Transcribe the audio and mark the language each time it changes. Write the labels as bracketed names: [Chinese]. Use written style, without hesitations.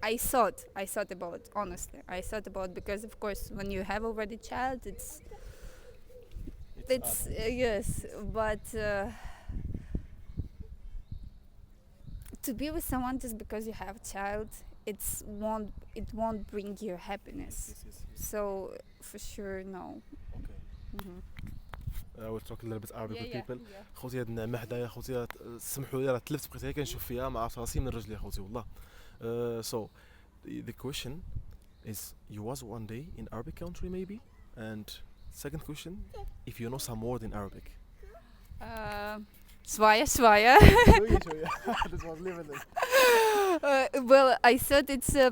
[English] I thought about, honestly. I thought about, because of course when you have already child, it's yes, but to be with someone just because you have a child, it won't bring you happiness. Yes. So for sure, no. Okay. Mhm. I will talk a little bit Arabic with people. Yeah. [Arabic] خوتي هاد النعمة حدايا خوتي سمحوا لي راه تلفت بقيت غير كنشوف فيها ما عرفت راسي من رجلي خوتي والله. [English] So the question is, you was one day in Arabic country maybe, and second question, if you know some word in Arabic. [Arabic] شوية. [English] This was living in. Well, I thought it's.